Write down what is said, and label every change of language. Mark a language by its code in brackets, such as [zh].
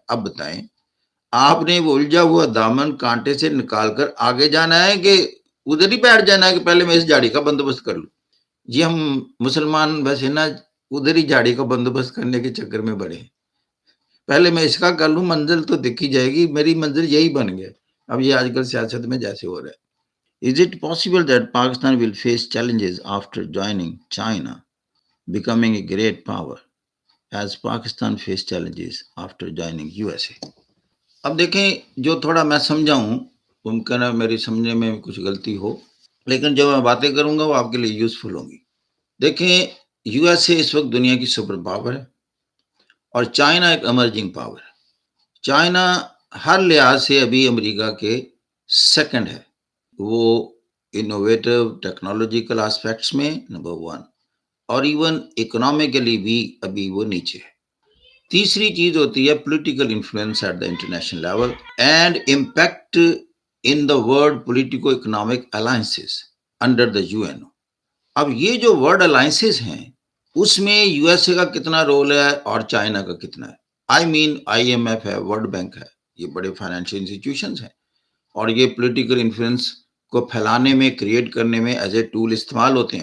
[ur] اب بتائیں آپ نے وہ الجھا ہوا دامن کانٹے سے نکال کر آگے جانا ہے کہ ادھر ہی بیٹھ جانا ہے کہ پہلے میں اس جھاڑی کا بندوبست کر لوں. یہ ہم مسلمان بس ہے نا ادھر ہی جھاڑی کا بندوبست کرنے کے چکر میں بڑے. پہلے میں اس کا کر لوں، منزل تو دیکھی جائے گی. میری منزل یہی بن گیا. اب یہ آج کل سیاست میں جیسے ہو رہا ہے. [en] Is it possible that Pakistan will face challenges after joining China, becoming a great power, as Pakistan faced challenges after joining USA? [ur] اب دیکھیں، جو تھوڑا میں سمجھا ہوں، ممکن ہے میری سمجھنے میں کچھ غلطی ہو، لیکن جو میں باتیں کروں گا وہ آپ کے لیے یوزفل ہوں گی. دیکھیں، یو ایس اے اس وقت دنیا کی سپر پاور ہے اور چائنا ایک ایمرجنگ پاور ہے. چائنا ہر لحاظ سے ابھی امریکہ کے سیکنڈ ہے. وہ انوویٹو ٹیکنالوجیکل آسپیکٹس میں نمبر 1 اور ایون اکنامکلی بھی ابھی وہ نیچے ہے. تیسری چیز ہوتی ہے [en] Political influence at the international level and impact in the world politico economic alliances under the U N O. [ur] اب یہ جو ورلڈ الائنسز ہیں اس میں یو ایس اے کا کتنا رول ہے اور چائنا کا کتنا ہے. آئی ایم ایف ہے، ورلڈ بینک ہے، یہ بڑے فائنینشیل انسٹیٹیوشنز ہیں اور یہ پولیٹیکل انفلوئنس کو پھیلانے میں، کریٹ کرنے میں ایز اے ٹول استعمال ہوتے ہیں.